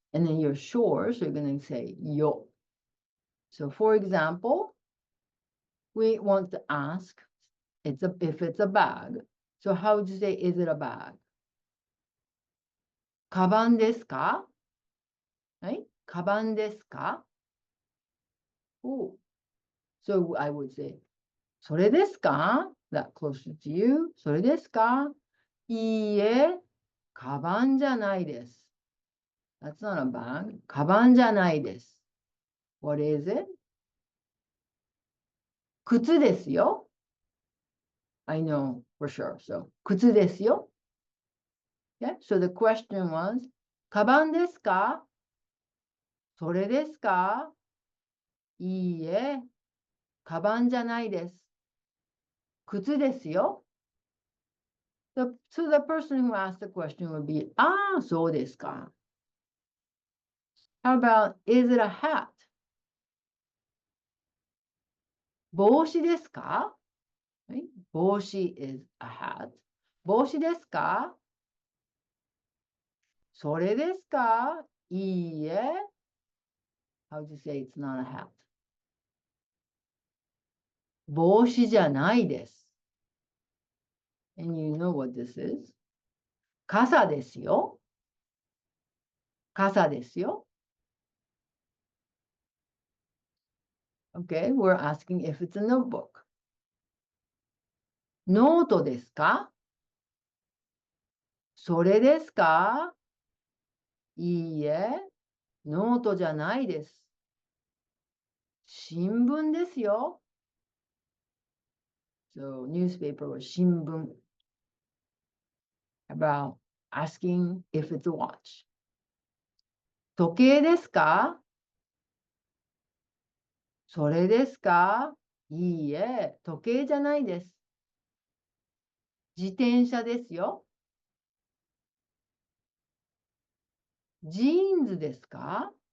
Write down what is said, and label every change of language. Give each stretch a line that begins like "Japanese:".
English: And then you're sure, so you're going to say よ. So for example, we want to ask if it's a bag. So how would you say, is it a bag?
Japanese: カバンですか?
English: Right?
Japanese: カバンですか?Oh.
English: So I would say,
Japanese: それですか?
English: That closer to you.
Japanese: それですか? いいえ、カバンじゃないです.
English: That's not a bag.
Japanese: カバンじゃないです.
English: What is it?
Japanese: 靴ですよ.
English: I know for sure.
Japanese: So, 靴ですよ.Yeah.
English: So the question was,
Japanese: カバンですか? それですか? いいえ、カバンじゃないです. 靴ですよ.
English: So the person who asked the question would be, そうですか. How about, is it a hat?
Japanese: 帽子ですか?
English: Right? 帽子 is a hat.
Japanese: 帽子ですか? それですか?いいえ.
English: How do you say it's not a hat? 帽子じゃないです. And you know what this is?
Japanese: 傘ですよ.傘ですよ.
English: Okay, we're asking if it's a notebook.
Japanese: ノートですか? それですか? いいえ、ノートじゃないです。新聞ですよ.
English: So newspaper or 新聞. About asking if it's a watch.
Japanese: 時計ですか? それですか? いいえ、時計じゃないです。自転車ですよ。ジーンズですか？